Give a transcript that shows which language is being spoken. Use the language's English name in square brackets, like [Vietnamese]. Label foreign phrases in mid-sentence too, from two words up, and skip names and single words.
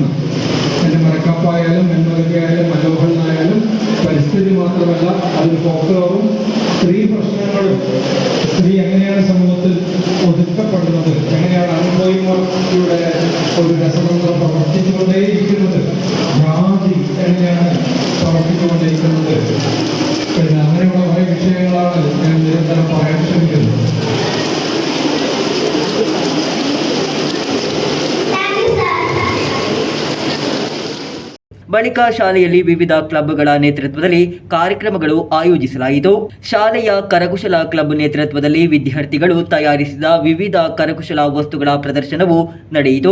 [Malayalam] എൻ്റെ മരക്കപ്പായാലും മെൻമൊഴിയായാലും മനോഹരനായാലും പരിസ്ഥിതി മാത്രമല്ല അതിൽ ഫോക്ലോറും സ്ത്രീ പ്രശ്നങ്ങളും, സ്ത്രീ എങ്ങനെയാണ് സമൂഹത്തിൽ ഒതുക്കപ്പെടുന്നത്, എങ്ങനെയാണ് അനുഭവങ്ങളുടെ ഒരു രസതന്ത്രം പ്രവർത്തിച്ചുകൊണ്ടേയിരിക്കുന്നത്, ജാതി എങ്ങനെയാണ് പ്രവർത്തിച്ചുകൊണ്ടേയിരിക്കുന്നത്, പിന്നെ അങ്ങനെയുള്ള കുറേ വിഷയങ്ങളാണ് ഞാൻ നിരന്തരം പറയാൻ ശ്രമിക്കുന്നത്. [Kannada] ಬಳಿಕ ಶಾಲೆಯಲ್ಲಿ ವಿವಿಧ ಕ್ಲಬ್ಗಳ ನೇತೃತ್ವದಲ್ಲಿ ಕಾರ್ಯಕ್ರಮಗಳು ಆಯೋಜಿಸಲಾಯಿತು. ಶಾಲೆಯ ಕರಕುಶಲ ಕ್ಲಬ್ ನೇತೃತ್ವದಲ್ಲಿ ವಿದ್ಯಾರ್ಥಿಗಳು ತಯಾರಿಸಿದ ವಿವಿಧ ಕರಕುಶಲ ವಸ್ತುಗಳ ಪ್ರದರ್ಶನವು ನಡೆಯಿತು.